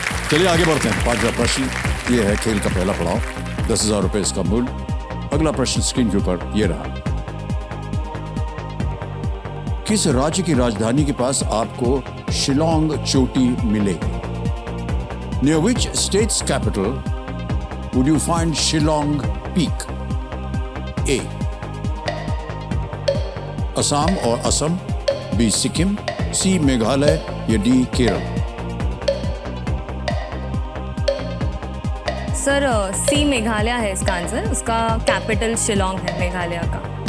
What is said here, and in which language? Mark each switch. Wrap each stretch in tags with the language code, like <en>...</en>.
<hi>चलिए आगे बढ़ते हैं. 5वां प्रश्न ये है खेल का पहला पड़ाव. 10,000 रुपए इसका मूल्य. अगला प्रश्न स्क्रीन के ऊपर ये रहा. किस राज्य की राजधानी के पास आपको शिलोंग चोटी मिलेगी?</hi> <en>Near which state's capital would you find Shillong Peak? A.</en> <hi>Assam और असम, B. सिक्किम, C. मेघालय या D. केरल. सर सी मेघालय है इसका आंसर, उसका कैपिटल शिलोंग है मेघालय का।</hi>